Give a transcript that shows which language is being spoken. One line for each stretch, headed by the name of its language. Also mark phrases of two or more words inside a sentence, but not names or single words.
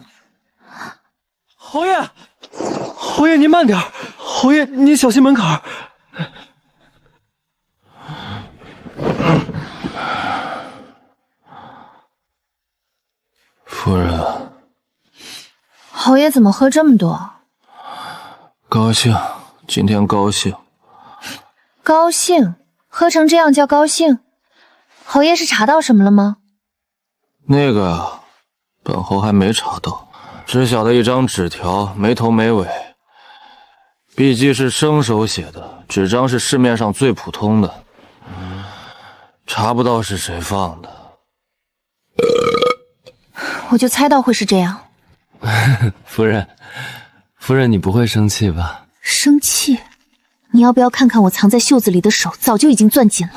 Chinese: 侯爺，侯爺您慢點，侯爺您小心门槛。夫人，侯爺怎麼喝這麼多？高興，今天高興。高興？喝成這樣叫高興？侯爺是查到什麼了嗎？那個啊，本侯還沒查到，只曉得一張紙條，沒頭沒尾。筆跡是生手寫的，紙張是市面上最普通的，查不到是誰放的。我就猜到會是這樣。夫人，你不會生氣吧？生氣？你要不要看看我藏在袖子裡的手，早就已經攥緊了。